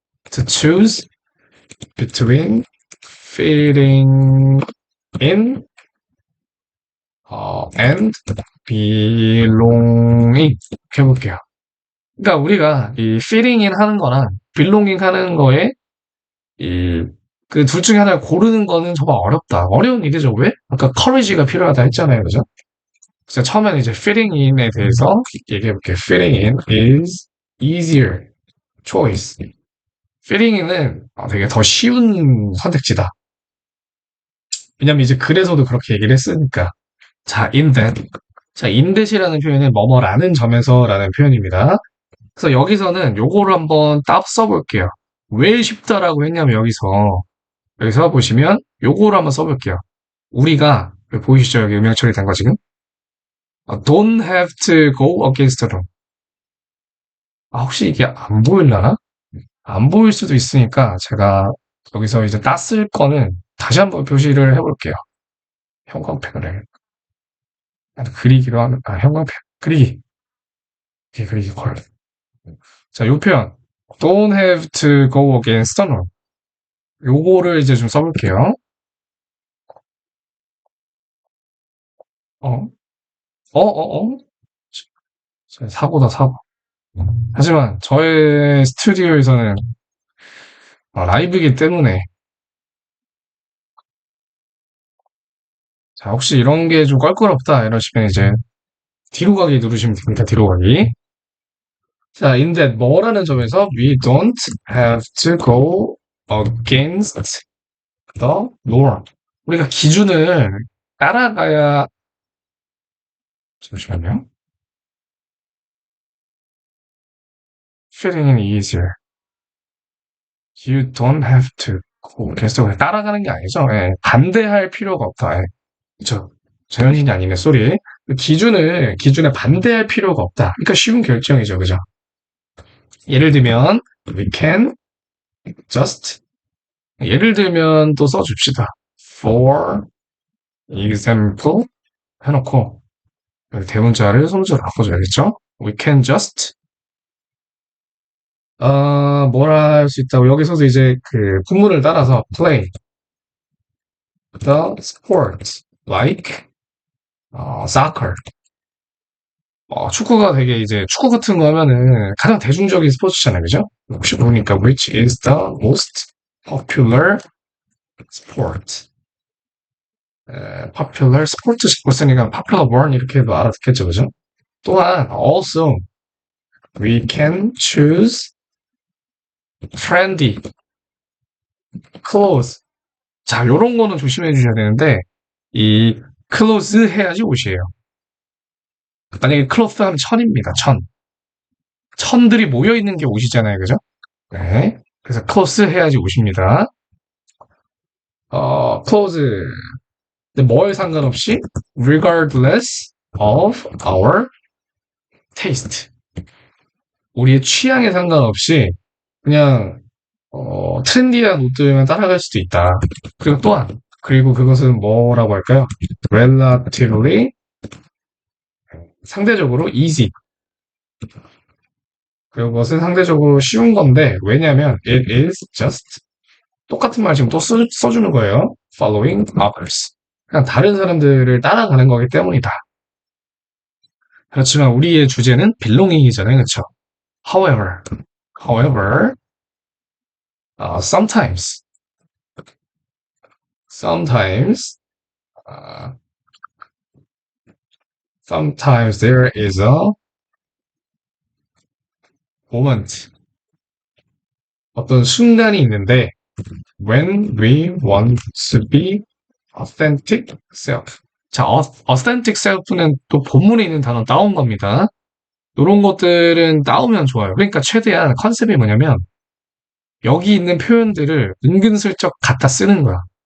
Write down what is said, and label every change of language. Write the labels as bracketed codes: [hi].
[en] To choose between fitting in and belonging [ko] 해볼게요. 그러니까 우리가 이 fitting in 하는 거랑 belonging 하는 거에 이 그 둘 중에 하나를 고르는 거는 정말 어렵다. 어려운 일이죠. 왜? 아까 courage가 필요하다 했잖아요. 그죠? 그래서 처음에는 이제 fitting in에 대해서 얘기해 볼게요. [en] fitting in is easier choice. [ko] fitting in은 되게 더 쉬운 선택지다. 왜냐면 이제 글에서도 그렇게 얘기를 했으니까. [en] 자, in that. [ko] 자, in that이라는 표현은 뭐뭐라는 점에서라는 표현입니다. 그래서 여기서는 요거를 한번 딱 써볼게요. 왜 쉽다라고 했냐면 여기서 보시면 요거를 한번 써볼게요. 우리가 여기 보이시죠? 여기 음영 처리된 거 지금? [en] Don't have to go against the law. [ko] 혹시 이게 안 보일라나? 안 보일 수도 있으니까 제가 여기서 이제 땄을 거는 다시 한번 표시를 해볼게요. 형광펜을 그리기로 하면 형광펜 그리기 이게 그리기 걸. 자, 요 표현 [en] Don't have to go against the law. [ko] 요거를 이제 좀 써볼게요. 어, 사고다, 사고. 하지만 저의 스튜디오에서는 라이브이기 때문에 자, 혹시 이런 게 좀 껄끄럽다 이러시면 이제 뒤로 가기 누르시면 됩니다. 뒤로 가기. [en] 자, in that [ko] 뭐라는 점에서 [en] we don't have to go against the norm. [ko] 우리가 기준을 따라가야 잠시만요. [en] feeling easier. You don't have to. [ko] 그래서 그냥 따라가는 게 아니죠. 예, 반대할 필요가 없다. 예, 그쵸. 자연인이 아니네, 쏘리. 기준에 반대할 필요가 없다. 그러니까 쉬운 결정이죠, 그죠? 예를 들면, [en] we can just, [ko] 예를 들면 또 써줍시다. [en] For example, [ko] 해놓고, 대문자를 소문자로 바꿔줘야겠죠? We can just, 뭐라 할 수 있다고. 여기서도 이제 그 분문을 따라서 [en] play the sport like soccer. [ko] 축구가 되게 이제 축구 같은 거 하면은 가장 대중적인 스포츠잖아요, 그죠? [en] 혹시 보니까 which is the most popular sport? [ko] popular 스포츠 스포츠니까 popular one 이렇게도 알아듣겠죠, 그죠? 또한 [en] also we can choose trendy clothes. [ko] 자, 요런 거는 조심해 주셔야 되는데 이 clothes 해야지 옷이에요. 만약에 cloth 하면 천입니다. 천. 천들이 모여있는 게 옷이잖아요. 그죠? 네. 그래서 clothes 해야지 옷입니다. [en] clothes. [ko] 근데 뭘 상관없이 [en] regardless of our taste. [ko] 우리의 취향에 상관없이 그냥 트렌디한 옷들만 따라갈 수도 있다. 그리고 또한 그리고 그것은 뭐라고 할까요? [en] relatively [ko] 상대적으로 [en] easy. [ko] 그것은 상대적으로 쉬운 건데 왜냐하면 [en] it is just [ko] 똑같은 말 지금 또 써주는 거예요. [en] following others. [ko] 그냥 다른 사람들을 따라가는 거기 때문이다. 그렇지만 우리의 주제는 belonging이잖아요, 그렇죠? [en] However, sometimes, sometimes, uh, sometimes there is a moment, [ko] 어떤 순간이 있는데, [en] when we want to be authentic self. [ko] 자, authentic self는 또 본문에 있는 단어 따온 겁니다. 이런 것들은 따오면 좋아요. 그러니까 최대한 컨셉이 뭐냐면, 여기 있는 표현들을 은근슬쩍 갖다 쓰는 거야.